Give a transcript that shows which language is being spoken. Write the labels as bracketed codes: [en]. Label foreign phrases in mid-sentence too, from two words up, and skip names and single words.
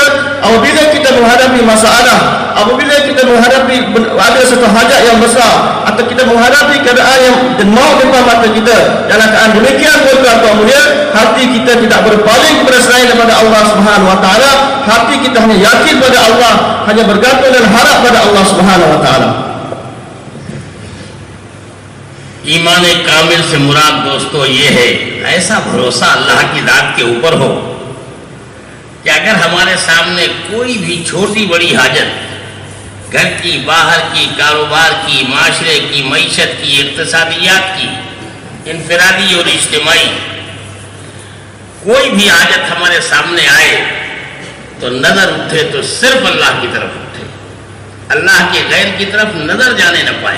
[ms] Apabila kita menghadapi masalah, apabila kita menghadapi ada satu hajat yang besar, atau kita menghadapi keadaan yang mau depan mata kita, dalam keadaan demikian, tuan-tuan mulia, hati kita tidak berpaling kepada selain daripada [ar] الله سبحانه و تعالى. [ms] Hati kita hanya yakin pada Allah, hanya bergantung dan harap pada [ar] الله سبحانه و تعالى. [ur] ایمان کامل سے مراد دوستوں یہ ہے ایسا بھروسہ اللہ کی ذات کے اوپر ہو کہ اگر ہمارے سامنے کوئی بھی چھوٹی بڑی حاجت، گھر کی، باہر کی، کاروبار کی، معاشرے کی، معیشت کی، اقتصادیات کی، انفرادی اور اجتماعی، کوئی بھی حاجت ہمارے سامنے آئے تو نظر اٹھے تو صرف اللہ کی طرف اٹھے، اللہ کے غیر کی طرف نظر جانے نہ پائے.